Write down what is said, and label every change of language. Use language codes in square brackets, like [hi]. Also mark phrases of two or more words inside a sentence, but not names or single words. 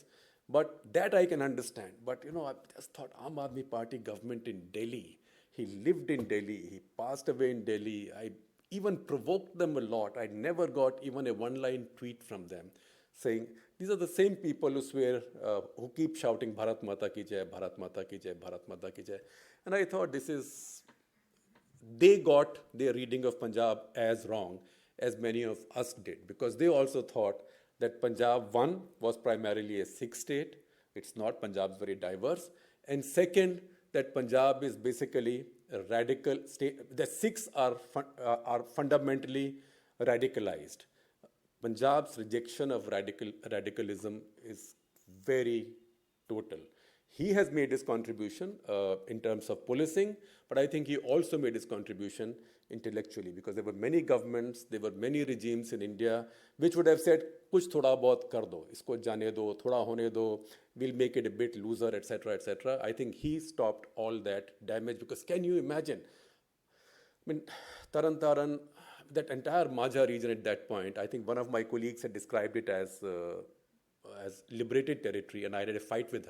[en] But that I can understand. But I just thought Aam Aadmi Party government in Delhi, he lived in Delhi, he passed away in Delhi. I even provoked them a lot. I never got even a one-line tweet from them saying, these are the same people who swear, who keep shouting [hi] भारत माता की जय, भारत माता की जय, भारत माता की जय. [en] And I thought they got their reading of Punjab as wrong as many of us did, because they also thought that Punjab, one, was primarily a Sikh state. It's not. Punjab is very diverse. And second, that Punjab is basically a radical state. The Sikhs are fundamentally radicalized. Punjab's rejection of radicalism is very total. He has made his contribution in terms of policing, but I think he also made his contribution intellectually, because there were many governments, there were many regimes in India which would have said, [hi] कुछ थोड़ा बहुत कर दो, इसको जाने दो, थोड़ा होने दो, [en] we'll make it a bit looser, etc., etc. I think he stopped all that damage, because can you imagine? I mean, Taran, that entire Majha region at that point, I think one of my colleagues had described it as liberated territory, and I had a fight with her.